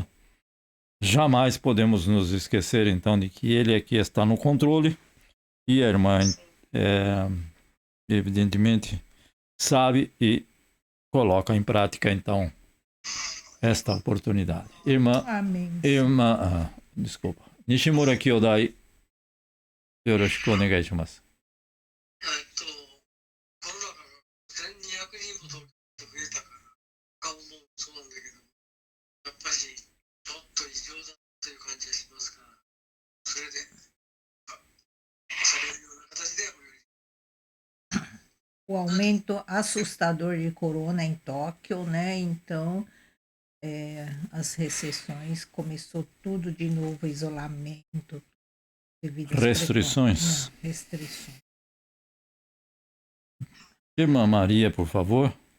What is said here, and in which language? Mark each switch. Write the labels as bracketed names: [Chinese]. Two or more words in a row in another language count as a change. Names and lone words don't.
[Portuguese] Jamais podemos nos esquecer, então, de que Ele aqui está no controle e a irmã, evidentemente, sabe e coloca em prática, então, esta oportunidade. Amém. Desculpa. [Japanese] 西村兄弟、よろしくお願いします. コロナが1200人も増えたから顔もそうなんだけどやっぱりちょっと異常だという感じがしますからそれでされるような形でお祈り [Portuguese] O aumento assustador de corona em Tóquio, né? Então, as recessões, começou tudo de novo, isolamento, devido às Restrições. restrições. Irmã Maria, por favor.